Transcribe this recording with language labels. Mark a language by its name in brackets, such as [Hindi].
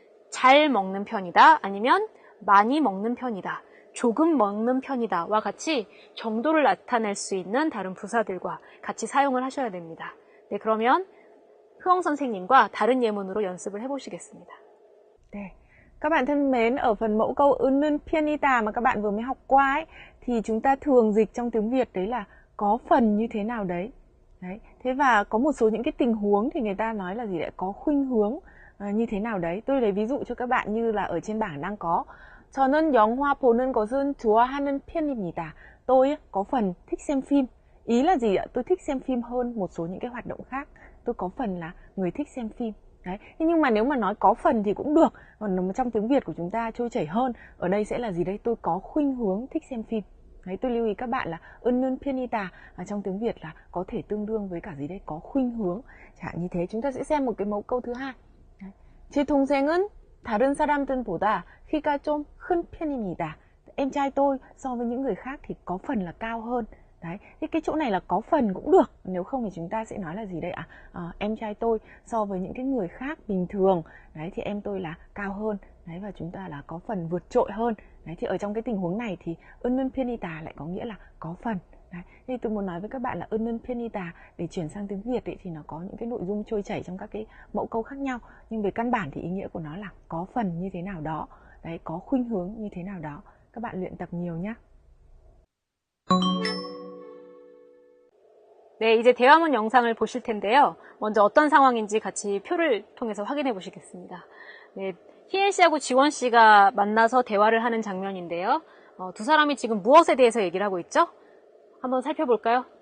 [Korean] 잘 먹는 편이다 아니면 많이 먹는 편이다. 조금 먹는 편이다와 같이 정도를 나타낼 수 있는 다른 부사들과 같이 사용을 하셔야 됩니다. 네, 그러면 흐엉 선생님과 다른 예문으로 연습을 해보시겠습니다. 네. [Vietnamese] Các bạn thân mến, ở phần mẫu câu 은는 편이다 mà các bạn vừa mới học qua ấy, thì chúng ta thường dịch trong tiếng Việt đấy là có phần như thế nào đấy. Đấy. Thế và có một số những cái tình huống thì người ta nói là gì đấy, có khuynh hướng như thế nào đấy. Tôi lấy ví dụ cho các bạn như là ở trên bảng đang có [Korean] 저는 영화 보는 것은 좋아하는 편입니다. [Vietnamese] Tôi có phần thích xem phim. Ý là gì ạ? Tôi thích xem phim hơn một số những cái hoạt động khác. Tôi có phần là người thích xem phim. Đấy. Nhưng mà nếu mà nói có phần thì cũng được. Còn trong tiếng Việt của chúng ta trôi chảy hơn. Ở đây sẽ là gì đây? Tôi có khuynh hướng thích xem phim. Đấy, tôi lưu ý các bạn là 은는 편이다 trong tiếng Việt là có thể tương đương với cả gì đây? Có khuynh hướng. Chẳng hạn như thế. Chúng ta sẽ xem một cái mẫu câu thứ hai. Đấy. [Korean] 제 동생은 다른 사람들보다 키가 좀 큰 편입니다. [Vietnamese] Em trai tôi so với những người khác thì có phần là cao hơn. Đấy, thì cái chỗ này là có phần cũng được. Nếu không thì chúng ta sẽ nói là gì đây ạ? Em trai tôi so với những cái người khác bình thường, đấy thì em tôi là cao hơn. Đấy, và chúng ta là có phần vượt trội hơn. Đấy, thì ở trong cái tình huống này thì 은는 편이다 lại có nghĩa là có phần. Đấy, thì tôi muốn nói với các bạn là 은는 편이다 để chuyển sang tiếng Việt ấy, thì nó có những cái nội dung trôi chảy trong các cái mẫu câu khác nhau. Nhưng về căn bản thì ý nghĩa của nó là có phần như thế nào đó. Đấy, có khuynh hướng như thế nào đó. Các bạn luyện tập nhiều nhé. [Korean] 네, 이제 대화문 영상을 보실 텐데요. 먼저 어떤 상황인지 같이 표를 통해서 확인해 보시겠습니다. 네, 희애 씨하고 지원 씨가 만나서 대화를 하는 장면인데요. 두 사람이 지금 무엇에 대해서 얘기를 하고 있죠? 한번 살펴볼까요?